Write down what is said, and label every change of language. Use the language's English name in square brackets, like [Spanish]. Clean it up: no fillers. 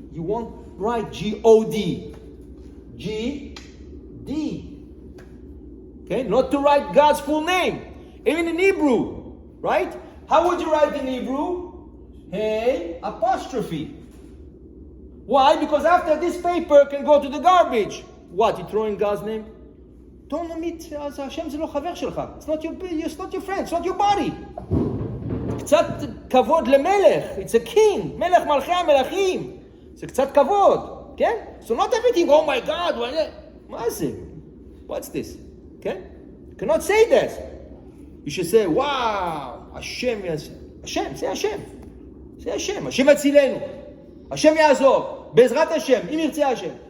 [English] You won't write G-O-D. G, D. Okay? Not to write God's full name. Even in Hebrew. Right? How would you write in Hebrew? Hey, apostrophe. Why? Because after this paper can go to the garbage. What? You throw in God's name? Don't omit, Hashem [Hebrew] זה לא חבר שלך. [English] It's not your friend. It's not your body. [Hebrew] קצת כבוד למלך, [English] it's a king, [Hebrew] מלך מלכי המלכים, זה קצת כבוד, כן? [English] So not everything, "Oh my God," [Hebrew] מה זה? [English] What's this? כן? You cannot say this. You should say, "Wow, Hashem, say Hashem. Say Hashem, [Hebrew] Hashem יצילנו, Hashem יעזור, בעזרת Hashem, אם ירצה Hashem."